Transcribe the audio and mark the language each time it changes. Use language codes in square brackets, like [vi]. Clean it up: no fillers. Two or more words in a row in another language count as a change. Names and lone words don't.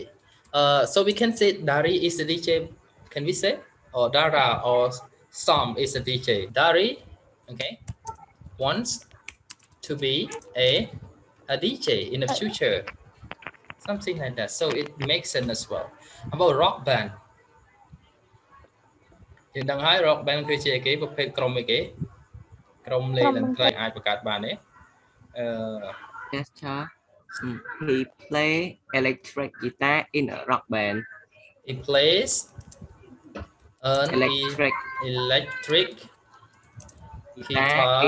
[en] So we can say Dari is a DJ. Can we say? Or Dara or Sam is a DJ. Dari, okay, wants to be a DJ in the future. Something like that. So it makes sense as well. About rock band. [km] យើងដឹងហើយ [en] rock band [km] គឺជាគេប្រភេទក្រុមអីគេ [en] Yes, sir. He play electric guitar in a rock band. He plays an Electric electric guitar in